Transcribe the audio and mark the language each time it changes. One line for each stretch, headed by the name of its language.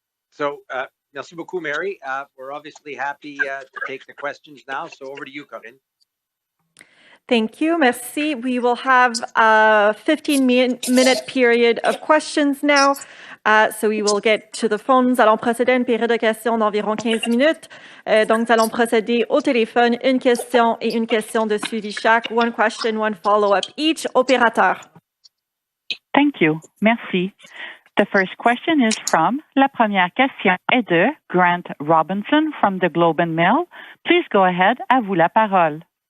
French: So, merci beaucoup, Mary.
English: We're obviously happy to take the questions now. So over to you, Corinne. Thank you. Merci. We will have a 15-minute period of questions now. So we will get to the phone.
French: Nous allons procéder à une période de questions d'environ 15 minutes. Donc, nous allons procéder au téléphone, une question et une question de suivi chaque.
English: One question, one follow-up each.
French: Opérateur.
English: Thank you. Merci. The first question is from,
French: la première question est de
English: Grant Robinson from the Globe and Mail. Please go ahead.
French: À vous la parole.